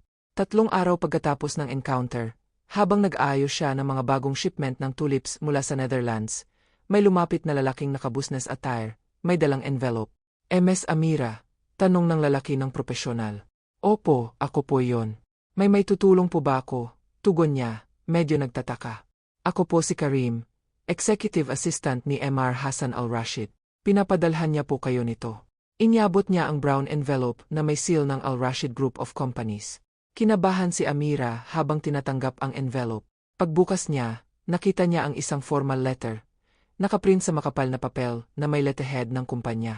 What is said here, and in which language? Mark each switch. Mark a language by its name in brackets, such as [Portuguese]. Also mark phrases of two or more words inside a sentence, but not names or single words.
[Filipino] 3 araw pagkatapos ng encounter, habang nag-aayos siya ng mga bagong shipment ng tulips mula sa Netherlands, may lumapit na lalaking naka- [English] business attire, [Filipino] may dalang envelope. MS Amira, tanong ng lalaki ng propesyonal. Opo, ako po yon. May tutulong po ba ako? Tugon niya, medyo nagtataka. Ako po si Karim, [English] Executive Assistant [Filipino] ni Mr. Hassan al-Rashid. Pinapadalhan niya po kayo nito. Inyabot niya ang brown envelope na may seal ng Al-Rashid Group of Companies. Kinabahan si Amira habang tinatanggap ang envelope. Pagbukas niya, nakita niya ang isang [English] formal letter. [Filipino] Nakaprint sa makapal na papel na may letterhead ng kumpanya.